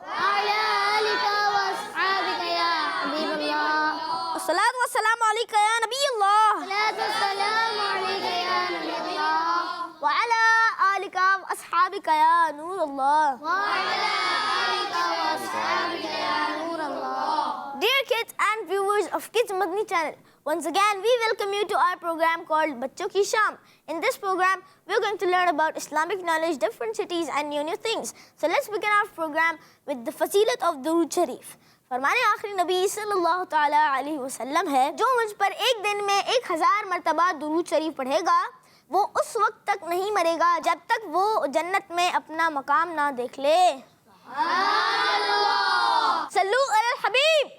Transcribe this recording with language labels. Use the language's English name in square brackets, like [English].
[Arabic] وعلی آلکہ واصحابکہ یا حبیب اللہ، والصلاة والسلام علیکہ یا نبی اللہ، صلاۃ والسلام علیکہ یا نبی اللہ، وعلی آلکہ واصحابکہ یا نور اللہ۔ وعلی آلکہ واصحابکہ یا نور اللہ۔ [English] Dear kids and viewers of Kids Madni channel, once again we welcome you to our program called Bachon Ki Sham. In this program, we're going to learn about Islamic knowledge, different cities and new things. So let's begin our program with the Fazilat of Durood Sharif. [Urdu] فرمان آخری نبی صلی اللہ تعالیٰ علیہ وسلم ہے، جو مجھ پر ایک دن میں 1000 مرتبہ درود شریف پڑھے گا، وہ اس وقت تک نہیں مرے گا جب تک وہ جنت میں اپنا مقام نہ دیکھ لے۔ [Arabic] صلو علی الحبیب